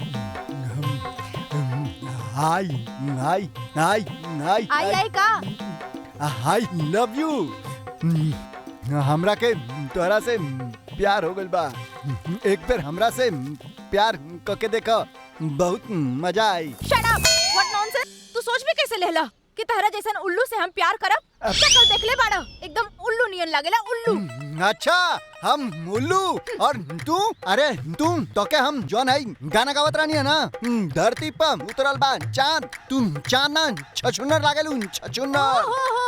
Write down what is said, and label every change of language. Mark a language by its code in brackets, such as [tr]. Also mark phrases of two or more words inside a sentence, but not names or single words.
[en] हाय हाय हाय हाय आई का Hi love you. [bho] हमरा के तोरा से प्यार हो गइल बा, एक बार हमरा से प्यार करके देखो, बहुत मजा आई। [en] Shut up, what nonsense. [bho] तू सोच भी कैसे लेला कि तहरा जैसन उल्लू से हम प्यार करब? शक्ल देख ले बाड़ा, एकदम उल्लू नियन लागेला, उल्लू। अच्छा हम उल्लू और तू? अरे तू तो के हम जौन है गाना गावत रानी है ना, धरती पर उतरल बा चांद, तू चांद ना छछुन्नर लागेलू, छछुन्नर।